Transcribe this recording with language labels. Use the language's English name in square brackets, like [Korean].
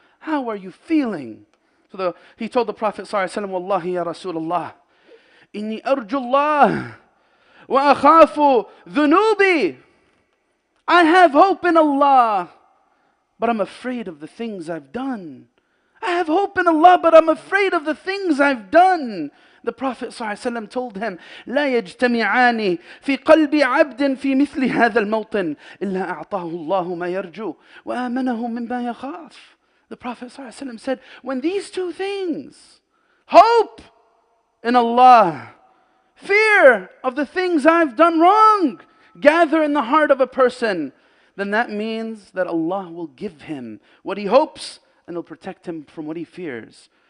[English] How are you feeling? So he told the Prophet ﷺ, [Arabic] Wallahi ya Rasulullah, inni arju Allah wa akhafu dhunubi. [English] I have hope in Allah, but I'm afraid of the things I've done. I have hope in Allah, but I'm afraid of the things I've done. The Prophet ﷺ told him, [Arabic] لا يجتمعان في قلب عبد في مثل هذا الموطن إلا أعطاه الله ما يرجو وآمنه مما يخاف. [English] The Prophet ﷺ said, when these two things, hope in Allah, fear of the things I've done wrong, gather in the heart of a person, then that means that Allah will give him what he hopes and will protect him from what he fears.